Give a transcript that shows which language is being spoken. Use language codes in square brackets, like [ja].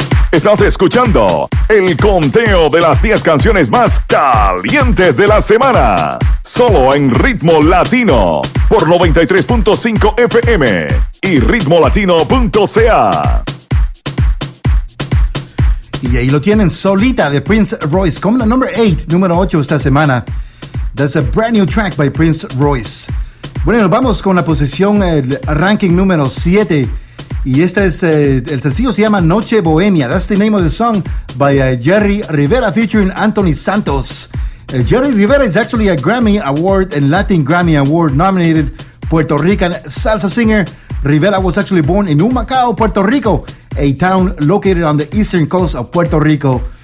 [es] Estás escuchando el conteo de las 10 canciones más calientes de la semana. Solo en Ritmo Latino por 93.5 FM y ritmolatino.ca. Y ahí lo tienen, Solita de Prince Royce, como la number 8, número 8 esta semana. [en] That's a brand new track by Prince Royce. [es] Bueno, vamos con la posición, el ranking número 7. Y este es, el sencillo se llama Noche Bohemia. [en] That's the name of the song by Jerry Rivera featuring Anthony Santos. Jerry Rivera is actually a Grammy Award and Latin Grammy Award nominated Puerto Rican salsa singer. Rivera was actually born in Humacao, Puerto Rico, a town located on the eastern coast of Puerto Rico.